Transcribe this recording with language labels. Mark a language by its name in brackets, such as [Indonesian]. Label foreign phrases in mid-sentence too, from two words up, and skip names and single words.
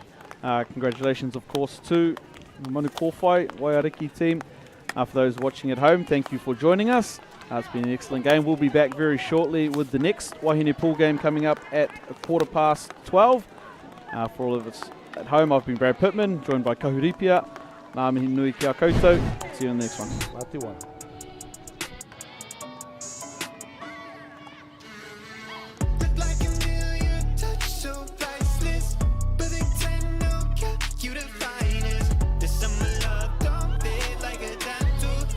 [English] Congratulations, of course, to the Manu Kōwhai Waiariki team. For those watching at home, thank you for joining us. It's been an excellent game. We'll be back very shortly with the next Wāhine Pool game coming up at 12:15. For all of us at home, I've been Brad Pittman, joined by Kahu Ripia. [Māori] Ngā mihi nui kia koutou. [English] See you in the next one. Mate wana. Look like a million, touch so priceless, but they tend to cut you the finest. This summer love don't fade like a tattoo.